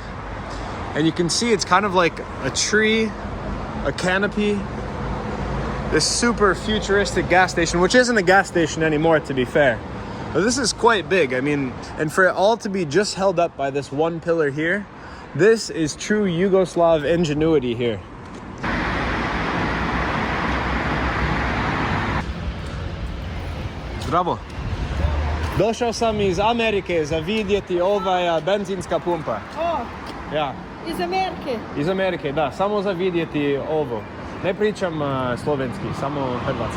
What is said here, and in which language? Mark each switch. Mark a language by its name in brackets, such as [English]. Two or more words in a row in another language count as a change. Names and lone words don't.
[English] And you can see it's kind of like a tree, a canopy, this super futuristic gas station, which isn't a gas station anymore, to be fair. But this is quite big. I mean, and for it all to be just held up by this one pillar here, this is true Yugoslav ingenuity here. Bravo. [Croatian] Došao sam iz Amerike za vidjeti benzinska pumpa. O, Ja. iz Amerike. Iz Amerike, da, samo za vidjeti ovo. Ne pričam slovenski, samo hrvatski.